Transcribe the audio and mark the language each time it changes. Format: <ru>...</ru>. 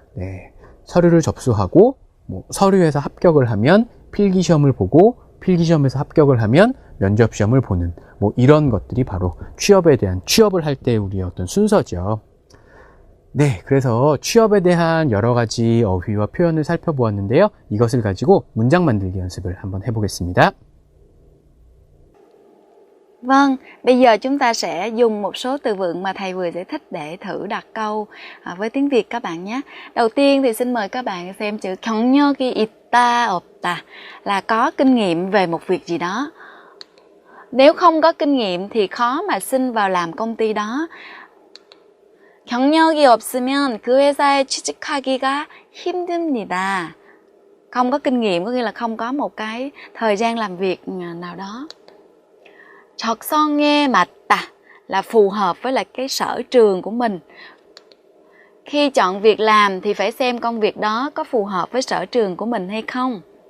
<ko>네, 서류를 접수하고 서류에서 합격을 하면 필기시험을 보고 필기시험에서 합격을 하면 면접시험을 보는 이런 것들이 바로 취업을 할 때 우리의 어떤 순서죠. 네, 그래서 취업에 대한 여러 가지 어휘와 표현을 살펴보았는데요. 이것을 가지고 문장 만들기 연습을 한번 해보겠습니다.</ko> <vi>Vâng, bây giờ chúng ta sẽ dùng một số từ vựng mà thầy vừa giải thích để thử đặt câu với tiếng Việt các bạn nhé. Đầu tiên thì xin mời các bạn xem chữ</vi> <ko>경력이 있다, 없다</ko> <vi>là có kinh nghiệm về một việc gì đó. Nếu không có kinh nghiệm thì khó mà xin vào làm công ty đó.</vi> <ko>경력이 없으면 그 회사에 취직하기가 힘듭니다.</ko> <vi>Không có kinh nghiệm có nghĩa là không có một cái thời gian làm việc nào đó.</vi> <ko>적성에 맞다</ko> <vi>là phù hợp với lại cái sở trường của mình. Khi chọn việc làm thì phải xem công việc đó có phù hợp với sở trường của mình hay không.</vi>